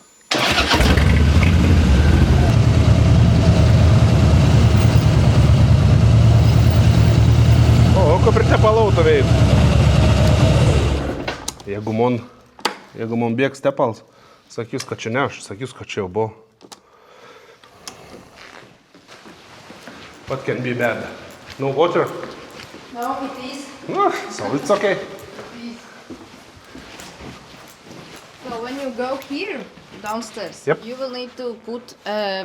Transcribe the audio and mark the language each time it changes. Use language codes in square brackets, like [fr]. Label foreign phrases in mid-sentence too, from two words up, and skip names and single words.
[lt] O, ko pritepal autovėjai. Jeigu man bėgs tepals, sakys, kad čia ne aš, sakys, kad čia jau buvo. [en] What can be bad? No water? no, it is. So it's okay. So when you go here downstairs, Yep. you will need to put a